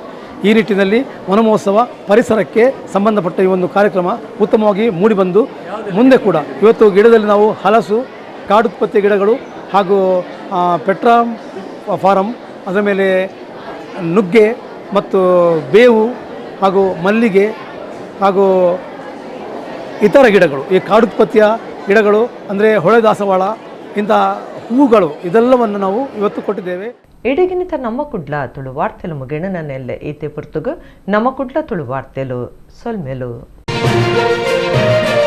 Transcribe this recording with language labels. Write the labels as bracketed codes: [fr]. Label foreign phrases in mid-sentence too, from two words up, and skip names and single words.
[kn] ಈ ನಿಟ್ಟಿನಲ್ಲಿ ವನ ಮಹೋತ್ಸವ ಪರಿಸರಕ್ಕೆ ಸಂಬಂಧಪಟ್ಟ ಈ ಒಂದು ಕಾರ್ಯಕ್ರಮ ಉತ್ತಮವಾಗಿ ಮೂಡಿಬಂದು ಮುಂದೆ ಕೂಡ ಇವತ್ತು ಗಿಡದಲ್ಲಿ ನಾವು ಹಲಸು, ಕಾಡುತ್ಪತ್ತಿ ಗಿಡಗಳು ಹಾಗೂ ಪೆಟ್ರಾ ಫಾರಂ, ಅದರ ಮೇಲೆ ನುಗ್ಗೆ ಮತ್ತು ಬೇವು ಹಾಗೂ ಮಲ್ಲಿಗೆ ಹಾಗೂ ಇತರ ಗಿಡಗಳು, ಈ ಕಾಡುತ್ಪತ್ತಿಯ ಗಿಡಗಳು ಅಂದರೆ ಹೊಳೆ ದಾಸವಾಳ ಇಂಥ ಹೂಗಳು ಇದೆಲ್ಲವನ್ನು ನಾವು ಇವತ್ತು ಕೊಟ್ಟಿದ್ದೇವೆ. [tcy] ಇಡಗಿನಿತ ನಮ್ಮ ಕುಡ್ಲ ತುಳು ವಾರ್ತೆಲು ಮುಗಿಣ ನನ್ನೆಲ್ಲ ಈತೆ ಪುರ್ತುಗು ನಮ್ಮ ಕುಡ್ಲ ತುಳು ವಾರ್ತೆಲು ಸೊಲ್ಮೆಲು.